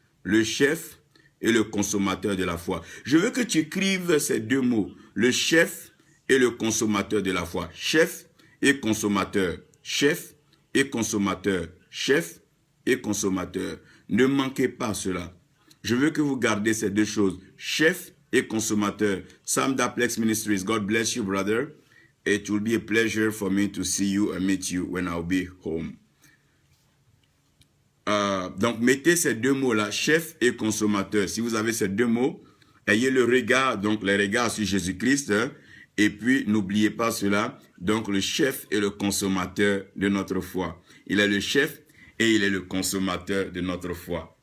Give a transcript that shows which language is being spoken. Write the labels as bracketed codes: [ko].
[fr] Le chef et le consommateur de la foi. Je veux que tu écrives ces deux mots. Le chef et le consommateur de la foi. Chef et consommateur. Chef et consommateur. Chef et consommateur. Ne manquez pas cela. Je veux que vous gardez ces deux choses. Chef et consommateur. [en] Sam Daplex Ministries, God bless you, brother. It will be a pleasure for me to see you and meet you when I'll be home. [fr] Donc, mettez ces deux mots-là, chef et consommateur. Si vous avez ces deux mots, ayez le regard, donc les regards sur Jésus-Christ, hein, et puis n'oubliez pas cela, donc le chef et le consommateur de notre foi. Il est le chef et il est le consommateur de notre foi.